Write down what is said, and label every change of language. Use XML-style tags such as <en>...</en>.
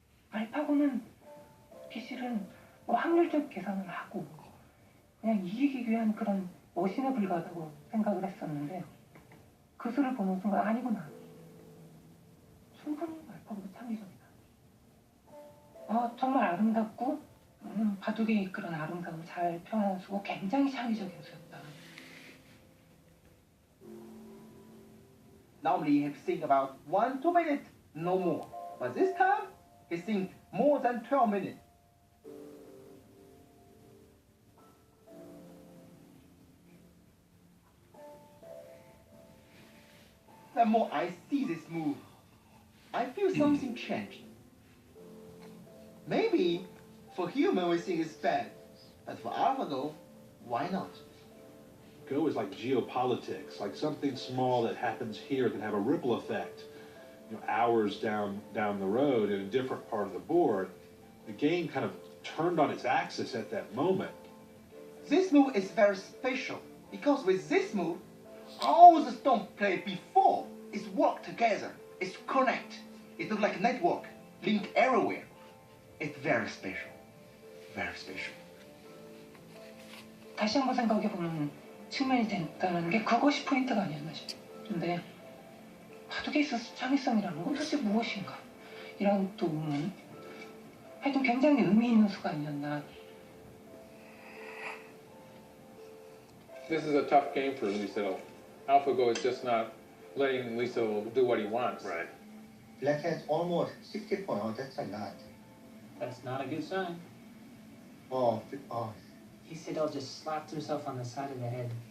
<ko>알파고는 기술은 뭐 확률적 계산을 하고 그냥 이기기 위한 그런 머신에 불과하다고 생각을 했었는데 그 수를 보는 순간 아니구나. 충분히 알파고도 창의적이다. 정말 아름답고 바둑의 그런 아름다움을 잘 표현한 수고 굉장히 창의적인 수였다.</ko> <en>Normally you have to think about 1-2 minutes, no more. But this time, he think more than 12 minutes. The more I see this move, I feel something changed. Maybe for human we think it's bad, but for AlphaGo, why not? Go is like geopolitics, like something small that happens here can have a ripple effect, hours down the road in a different part of the board. The game kind of turned on its axis at that moment. This move is very special because with this move, all the stone played before is work together. It's connect. It looks like a network, link everywhere. It's very special. Very special.</en> <ko>다시 한번 생각해보는 측면이 된다는 게 그것이 포인트가 아니었나 싶은데 바둑에 있어서 창의성이라는 건 도대체 무엇인가? 이런 또 의문. 하여튼 굉장히 의미 있는 수가 아니었나.</ko> <en>This is a tough game for Lyседal. AlphaGo is just not letting Lysedal do what he wants. Right. Black has almost 60 points. Oh, that's a lot. That's not a good sign. Oh. Lysedal just slapped himself on the side of the head.</en>